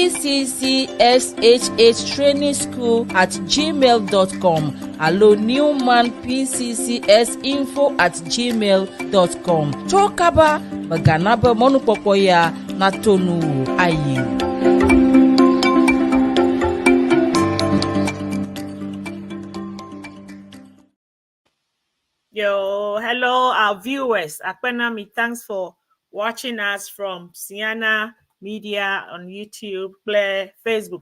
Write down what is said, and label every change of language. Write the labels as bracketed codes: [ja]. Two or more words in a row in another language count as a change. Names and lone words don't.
[ee] pccshtrainingschool@gmail.com alo newmanpccsinfo@gmail.com tso kaba megana be mɔnukpɔkpɔ ya nato nu wo ayi o. [en] Yo, hello, our viewers. Akpenami, thanks for watching us from Ceana Media on YouTube, Play, Facebook.